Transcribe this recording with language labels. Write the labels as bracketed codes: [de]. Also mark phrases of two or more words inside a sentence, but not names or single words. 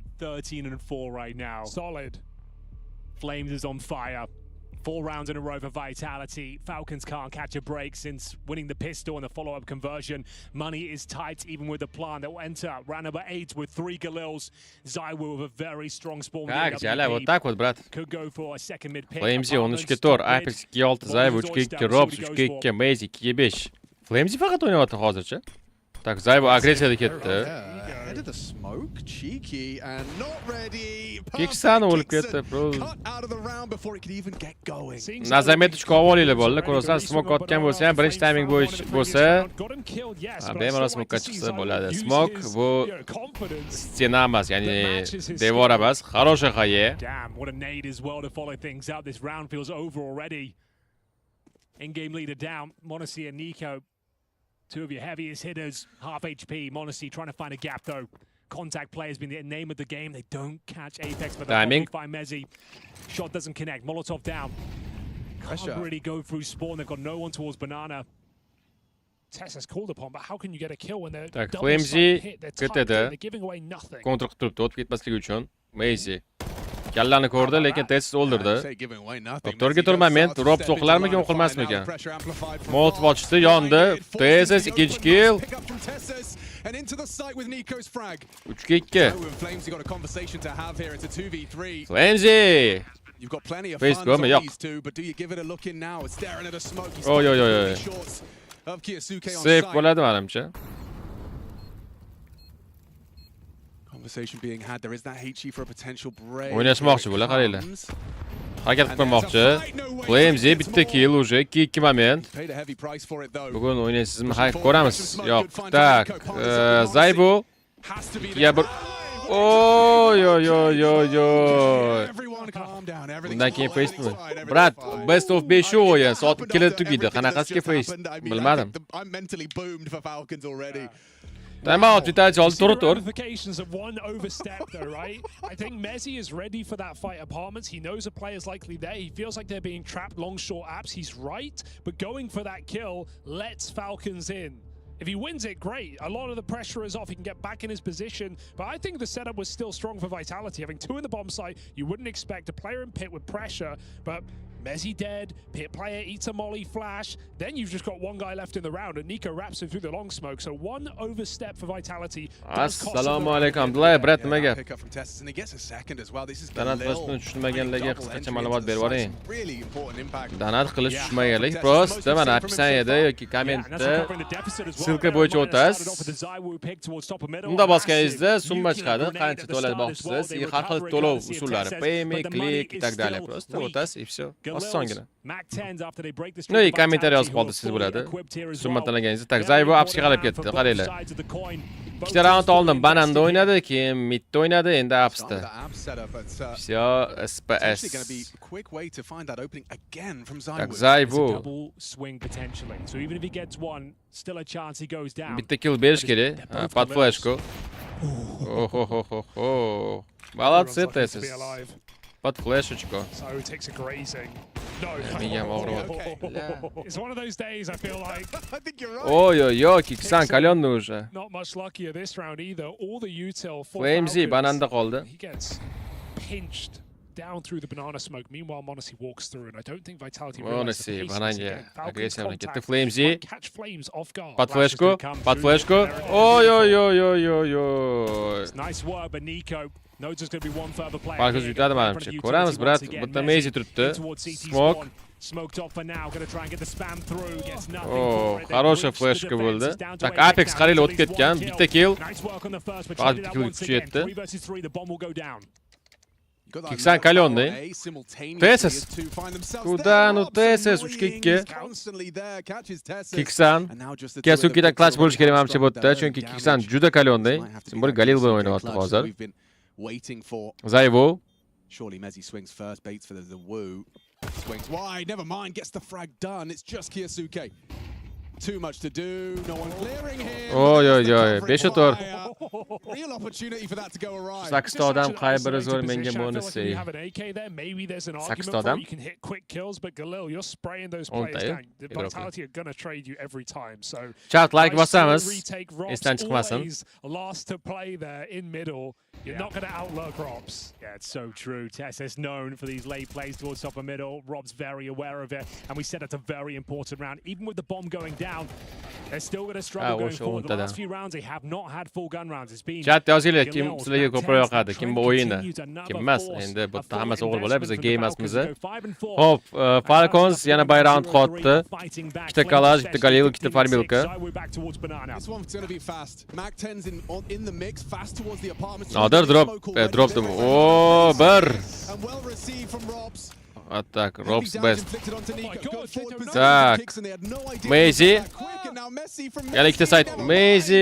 [en] 13-4 right now. Solid. Flames is on fire. 4 rounds in a row for Vitality. Falcons can't catch a break since winning the pistol and the follow-up conversion. Money is tight even with the plan that will enter. Round number 8 with 3 Galils. Zaiwu with a very strong spawn. [ru] Вот так вот, брат. [en] Could go for a second mid pick. [uz] Flames'i 13-ga 4, Apex 2-6, Zaiwu 3-2, Robs 3-2, Maze 2-5. Flames'i faqat o'ynayapti hozircha. Tak, Zaiwu agressiyada ketdi. [en] Into the smoke, cheeky and not ready. [uz] Kiksani o'lib ketdi, bro. [en] Cut out of the round before it could even get going. [uz] Nazamet qolib bolalar, ko'rasan, smoke otgan bo'lsa ham, birinchi timing bo'lsa, bemalol smoke'ga chiqsa bo'ladi. Smoke bu stena emas, ya'ni devor emas, [ru] хорошая хае. [en] Damn, what a nade as well to follow things up. This round feels over already. In-game leader down, Monacy and Nico. 2 of your heaviest hitters, half HP. Monacy trying to find a gap though. Contact play has been the name of the game. They don't catch Apex, but they find Mezzi. Shot doesn't connect. Molotov down. Can't really go through spawn. They've got no one towards Banana. Tessa's called upon, but how can you get a kill when they're [uz] Tak, [en] double [uz] Flames'i [en] hit? They're tight, they're giving away nothing. [uz] Kontr qilib turibdi, o'tib ketmasligi uchun. Maze kallani ko'rdi, lekin Tess o'ldirdi. Doktorga turma, men Rob o'qilarmikan, o'qilmasmikan. Molotov ochdi, yondi. Tess ikkinchi kill. 3-2. Flames'i. [en] You've got plenty of [uz] Face [en] funds on [uz] yo'q. [en] these two, but do you give it a look in now? It's staring at a smoke. He's [uz] Oy, oy, oy, oy. [en] shorts of Kiyosuke on [uz] Safe [en] site. [uz] bo'ladi menimcha. [en] Conversation being had. There is that HE for a potential break. [uz] O'ynashmoqchi bular, qaranglar. Harakat qilib qo'ymoqchi. Flames'i bitta kill уже, 2 moment. [en] Paid a heavy price for it though. [uz] Bugun o'ynaysizmi? Ha, ko'ramiz. Yo'q. Tak. Zaiwu. [en] Has to be [uz] Ya bir Oy oy oy oy oy. [en] Everyone calm down. [uz] Bundan keyin face'mi? Brat, [en] best of [uz] 5 o'yin, soat 2 tugaydi. Qanaqasiga face? Bilmadim. [en] I'm mentally boomed for Falcons already. [uz] Time out, Vitality oldi, tur. [en] Ramifications of one overstep though, right? I think Mezzi is ready for that fight apartments. He knows a player's likely there. He feels like they're being trapped long short apps. He's right, but going for that kill lets Falcons in. If he wins it, great. A lot of the pressure is off. He can get back in his position. But I think the setup was still strong for Vitality. Having 2 in the bomb site, you wouldn't expect a player in pit with pressure. But Mezzi dead, pit player eats a molly flash. Then you've just got one guy left in the round, and Nico wraps him through the long smoke. So one overstep for Vitality. [uz] Assalomu alaykum. Abdullayev, brat, nimaga? [en] Pick up from Tessus, and he gets a second as well. This is [uz] Danat qilishni tushunmaganlarga qisqacha ma'lumot berib yuboring. [en] really important impact. [uz] Danat qilish tushunmaganlik prosta mana opisiyaniyada yoki kommentda ссылка bo'yicha o'tasiz. Unda bosganingizda summa chiqadi, qancha to'lamoqchisiz, har xil to'lov usullari, payme, click [ru] и так далее. [uz] Prosta o'tasiz [ru] и всё. [uz] Osongina. No, и kommentariy yozib qoldi, siz bo'ladi. Summa to'laganingizda tak Zaiwu apsga qarab ketdi, qaranglar. 2 round oldim, bananda o'ynadi, keyin midda o'ynadi, endi apsda. [ru] Всё, SPS. Tak Zaiwu. [uz] Bitta kill berish kerak. [ru] Под flashku. Oh. Молодцы, Tessus. Под flashечку. [en] So takes a grazing. No. It's one of those days I feel like. I think you're right. [uz] Ой-ой-ой, Kiksan kalonda уже. [en] Not much luckier this round either. All the util for [uz] Flames'i [en] Falcons. [uz] bananda qoldi. [en] He gets pinched down through the banana smoke. Meanwhile, Monacy walks through, and I don't think Vitality realizes the Monacy pace of this [uz] bananga [en] again. Falcons [uz] agressiya bilan [en] contact [uz] ketdi. Flames'i [en] catch Flames off guard. [ru] под flashku. Ой-ой-ой. [en] Nice work, but Nico knows there's going to be one further player. [uz] Falcons yutadi menimcha. Ko'ramiz, brat. Bitta Maze turibdi. [en] Smoke. Smoked off for now. Going to try and get the spam through. Gets nothing. [uz] Oh, хорошая flashka bo'ldi. Tak Apex qaranglar o'tib ketgan. Bitta kill. [en] Nice work on the first, but [uz] Faqat bitta kill kuchi yetdi. [en] 3 versus 3, the bomb will go down. [ru] Kiksan kalyonный. Tesis. Куда, ну Tesis 3-2. [uz] Kiksan. Kiyosukida clutch bo'lish kerak menimcha bu yerda, chunki Kiksan juda kalyonный. Kim bo'l Galil bilan o'ynayapti hozir. Zayvo. [en] Surely Mezzi swings first, baits for the woo. Swings wide, never mind, gets the frag done. It's just Kiyosuke. Too much to do, no one clearing him. [uz] Oy, 5 o'tor. [en] Real opportunity for that to go awry. [uz] 8 odam qay biri zo'r menga bonussi. 8 odam. [en] You can hit quick kills, but Galil, you're spraying those players down. The Vitality are gonna trade you every time. [uz] So [en] chat like [uz] bosamiz. Esdan chiqmasin. [en] Last to play there in middle. You're not gonna outlook Robs. Yeah, it's so true. Tess is known for these late plays towards top of middle. Rob's very aware of it, and we said it's a very important round. Even with the bomb going down, they're still going to struggle going forward. The last few rounds, they have not had full gun rounds. It's been [uz] chat yozinglar, kim sizlarga ko'proq yoqadi, kim bu o'yinni, kim emas. Endi bu yerda hammasi o'g'il bola, biz game emasmiz. Hop, Falcons yana bayrog'ini qotdi. Ikkita Kalash, ikkita Galil, ikkita Farmilka. [en] This one's going to be fast. Mac 10's in the mix, fast towards the apartment. [uz] Nodir drop. Oh, bir. [en] And well received from Robs. Attack, Rob's best. [uz] Tak. Messi. Yana ikkita side. Messi.